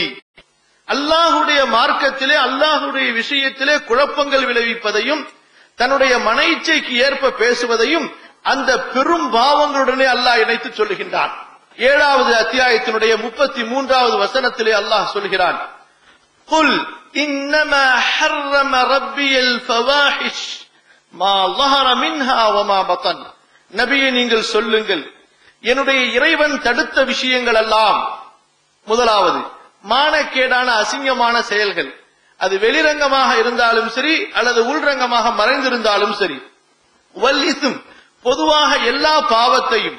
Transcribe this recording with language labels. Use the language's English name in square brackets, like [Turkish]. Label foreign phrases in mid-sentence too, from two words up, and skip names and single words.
[Tamil] அல்லாஹுடைய மார்க்கத்திலே, அல்லாஹுடைய விஷயத்திலே குழப்பங்கள் விளைவிப்பதையும் தன்னுடைய மன இச்சைக்கு ஏற்ப பேசுவதையும் அந்த பெரும் பாவங்களுடனே அல்லாஹ் இணைத்து சொல்லுகின்றான். 7வது அத்தியாயத்தினுடைய 33வது வசனத்திலே அல்லாஹ் சொல்கிறான், [Arabic] قل إنما حرم ربي الفواحش ما ظهر منها وما بطن. [Tamil] நபியே நீங்கள் சொல்லுங்கள், என்னுடைய இறைவன் தடுத்த விஷயங்கள் எல்லாம், முதலாவது மானக்கேடான அசிங்கமான செயல்கள், அது வெளிரங்கமாக இருந்தாலும் சரி அல்லது உள்ரங்கமாக மறைந்திருந்தாலும் சரி, [Arabic] والإثم [Tamil] பொதுவாக எல்லா பாவத்தையும்,